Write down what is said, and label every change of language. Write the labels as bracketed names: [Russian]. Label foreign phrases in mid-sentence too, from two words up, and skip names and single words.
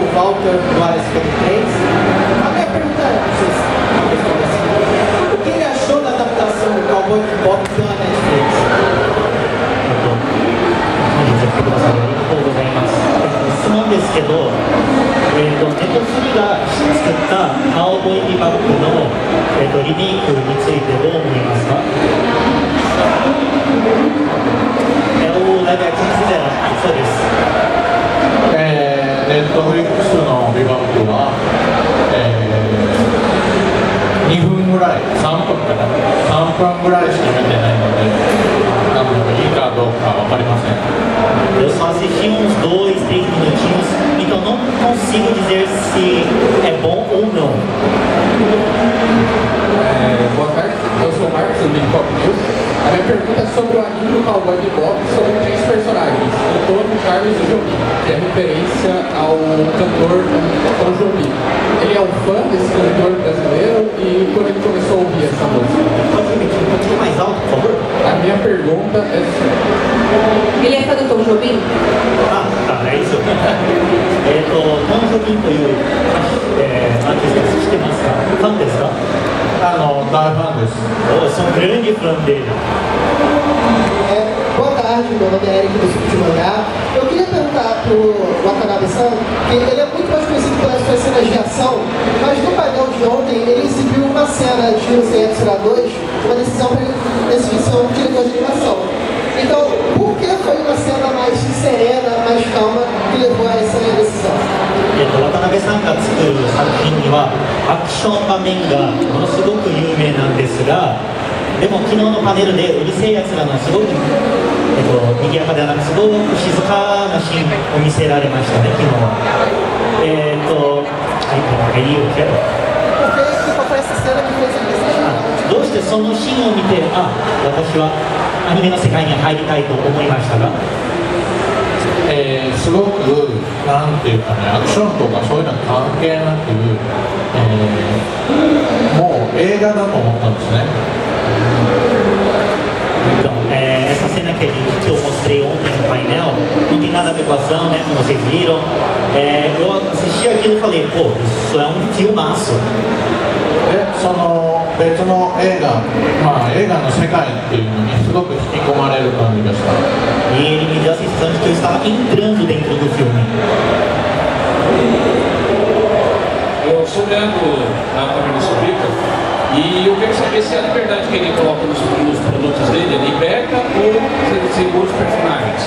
[Portuguese] Walter do Área 53. A minha pergunta é, o que ele achou da adaptação do Cowboy Bebop pela Netflix? [Japanese] 質問ですけど、ネットフリが作ったカウボーイビバップの、リメイクについてどう思いますか？ [Portuguese] É o live action que fizeram, só isso. [Japanese] ネットフリックスのビバップは、2分ぐらい、3分かな、3分ぐらいしか見てないので、いいかどうか分かりません。 [Portuguese] Eu só assisti uns 2, 3 minutinhos, então não consigo dizer se é bom ou não. Boa tarde, eu sou o Marcos do Big Pop News. A minha pergunta é sobre o anime do Cowboy Bebop, sobre 3 personagens, o Tony, o Charles e o Jobim, que é referência ao cantor Tom Jobim. Ele é um fã desse cantor brasileiro e quando ele começou a ouvir essa música? Pode repetir um pouquinho mais alto, por favor? A minha pergunta é... Ele é fã do Tom Jobim? Ah, tá, é isso. [Japanese] Tom Jobim というアーティスト知ってますか？ファンですか？大ファンです。 [Portuguese] Eu sou um grande fã dele. Boa tarde, meu nome é Eric do Suco de Mangá. Eu queria perguntar pro Watanabe-san, que ele é muito mais conhecido pelas suas cenas de ação, mas no painel de ontem ele exibiu uma cena de O Sem Etsura 2, uma decisão para ele decidir ser um diretor de animação. Então, por que foi uma cena mais serena, mais calma, que levou a essa decisão? [Japanese] 渡辺さんが作る作品にはアクション場面がものすごく有名なんですが、でも昨日のパネルでうるせえやつらのすごく、賑やかではなくすごく静かなシーンを見せられましたね、昨日は。どうしてそのシーンを見て、あ、私はアニメの世界に入りたいと思いましたが、すごく、なんていうかね、アクションとかそういうの関係なく、もう映画だと思ったんですね。 [Portuguese] Então, essa cena que eu mostrei ontem no painel não tem nada a ver com a ação, né, como vocês viram. Eu assisti aquilo e falei, pô, isso é um filmaço. [Japanese] その別の映画、映画の世界っていうのにすごく引き込まれる感じがした。 [Portuguese] E ele me deu a sensação de que eu estava entrando dentro do filme. Eu sou Leandro da Família Subrica e eu quero saber se a liberdade que ele coloca nos produtos dele é liberta ou segura os personagens.